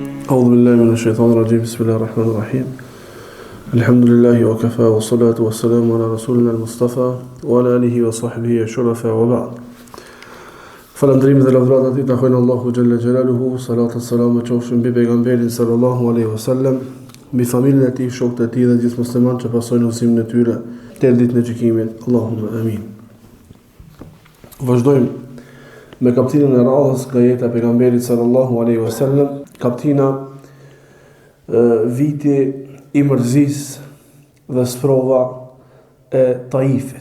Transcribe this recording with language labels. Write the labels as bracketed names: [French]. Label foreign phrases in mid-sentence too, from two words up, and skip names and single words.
[Arabic] أعوذ بالله من الشيطان الرجيم بسم الله الرحمن الرحيم الحمد لله وكفى والصلاة والسلام على رسولنا المصطفى وعلى آله وصحبه الشرفاء وبعد [Albanian] Falëndrim dhe lavdrat i takojnë Allahu [Arabic] جل جلاله, [Albanian] salat e selam e qofshin mbi pejgamberin [Arabic] صلى الله عليه وسلم, [Albanian] mbi familjen e tij, shokët e tij dhe gjithë muslimanët që pasojnë udhëzimin e tyre deri ditën e gjykimit. [Arabic] اللهم آمين. [Albanian] Vazhdojmë me kapitullin e radhës nga jeta e pejgamberit [Arabic] صلى الله عليه وسلم, [Albanian] kapitulla viti i mërzisë dhe sprova e Taifit.